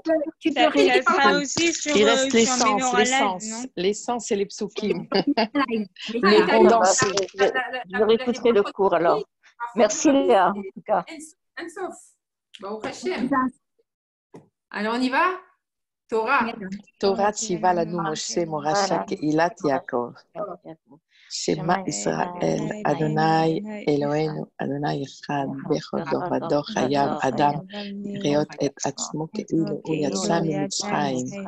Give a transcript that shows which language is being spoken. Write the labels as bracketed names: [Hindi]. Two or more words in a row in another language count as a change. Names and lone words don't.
[French] Tu peux rester aussi sur il reste l'essence et les psukim. Je réécouterai le cours alors. Merci Léa, en tout cas. Alors on y va? [Hebrew] Torah. תורה צוה לנו משה מורשה קהלת יעקב. שמע ישראל ה׳ אלהינו ה׳ אחד בכל דור ודור חייב אדם לראות את עצמו כאילו הוא יצא ממצרים.